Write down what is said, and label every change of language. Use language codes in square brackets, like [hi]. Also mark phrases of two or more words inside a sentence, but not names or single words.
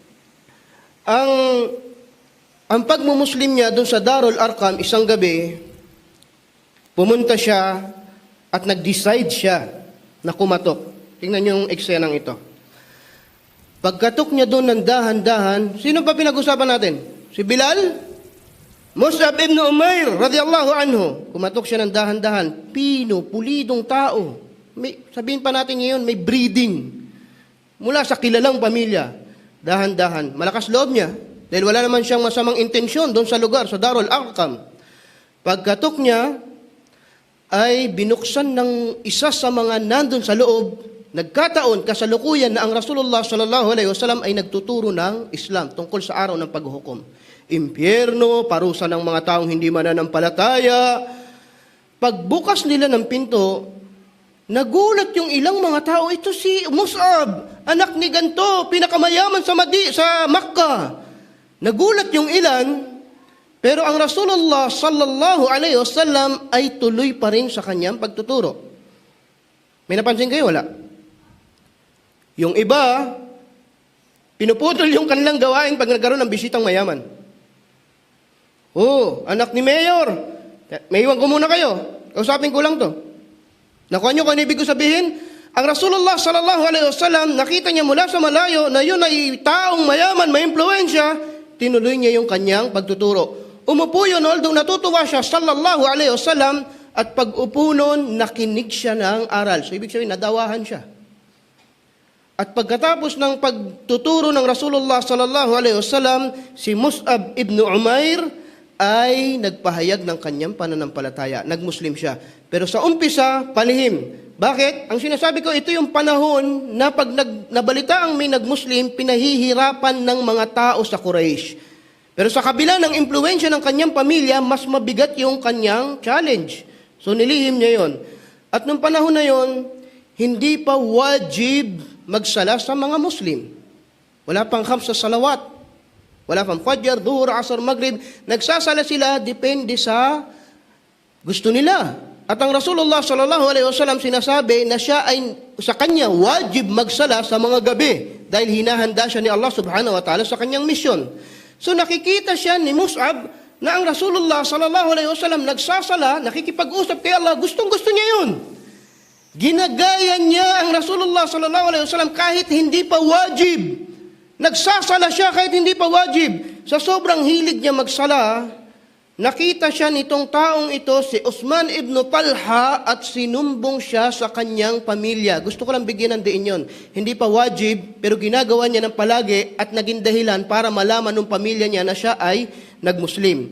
[tl] Ang pagmumuslim niya doon sa Darul Arqam, isang gabi, pumunta siya at nag-decide siya na kumatok. Tingnan niyo yung eksenang ito. Pagkatok niya doon ng dahan-dahan, sino pa pinag-usapan natin? Si Bilal? [ar] مصعب بن عمير، رضي الله عنه. [tl] Kumatok siya ng dahan-dahan. Pino, pulidong tao. Sabihin pa natin ngayon, may breeding. Mula sa kilalang pamilya. Dahan-dahan. Malakas loob niya. Dahil wala naman siyang masamang intensyon doon sa lugar, sa Darul Arqam. Pagkatok niya, ay binuksan ng isa sa mga nandun sa loob. Nagkataon, kasalukuyan na ang Rasulullah [ar] صلى الله عليه وسلم [tl] ay nagtuturo ng Islam tungkol sa araw ng paghuhukom. Impyerno, parusa ng mga taong hindi mananampalataya. Pagbukas nila ng pinto, nagulat yung ilang mga tao, ito si Mus'ab, anak ni ganto, pinakamayaman sa Makkah. Nagulat yung ilan, pero ang Rasulullah [ar] صلى الله عليه وسلم [tl] ay tuloy pa rin sa kanyang pagtuturo. May napansin kayo? Wala. Yung iba, pinuputol yung kanilang gawain pag nagkaroon ng bisitang mayaman. Oh, anak ni Mayor. May iwan ko muna kayo. Kausapin ko lang to. Nakuha nyo kung ano ibig ko sabihin? Ang Rasulullah [ar] صلى الله عليه وسلم, [tl] nakita niya mula sa malayo na yun ay taong mayaman, may impluensya, tinuloy niya yung kanyang pagtuturo. Umupo yun, although natutuwa siya, [ar] صلى الله عليه وسلم, [tl] at pag-upo nun, nakinig siya ng aral. So, ibig sabihin, nadawahan siya. At pagkatapos ng pagtuturo ng Rasulullah [ar] صلى الله عليه وسلم, [tl] si Mus'ab ibn Umair ay nagpahayag ng kanyang pananampalataya. Nagmuslim siya. Pero sa umpisa, palihim. Bakit? Ang sinasabi ko, ito yung panahon na pag nabalita ang may nagmuslim, pinahihirapan ng mga tao sa Quraysh. Pero sa kabila ng impluensya ng kanyang pamilya, mas mabigat yung kanyang challenge. So nilihim niya yon. At nung panahon na yon, hindi pa wajib magsala sa mga Muslim. Wala pang [ar] خمس صلوات. [tl] Wala pang Fajr, Dhuhr, Asr, Maghrib. Nagsasala sila, depende sa gusto nila. At ang Rasulullah [ar] صلى الله عليه وسلم [tl] sinasabi na siya ay sa kanya wajib magsala sa mga gabi dahil hinahanda siya ni Allah [ar] سبحانه وتعالى [tl] sa kanyang misyon. So nakikita siya ni Mus'ab na ang Rasulullah [ar] صلى الله عليه وسلم [tl] nagsasala, nakikipag-usap kay Allah, gustong-gusto niya yun. Ginagaya niya ang Rasulullah [ar] صلى الله عليه وسلم [tl] kahit hindi pa wajib. Nagsasala siya kahit hindi pa wajib. Sa sobrang hilig niya magsala, nakita siya nitong taong ito, si Uthman ibn Talha, at sinumbong siya sa kanyang pamilya. Gusto ko lang bigyan ng diin yun. Hindi pa wajib, pero ginagawa niya ng palagi at naging dahilan para malaman ng pamilya niya na siya ay nagmuslim.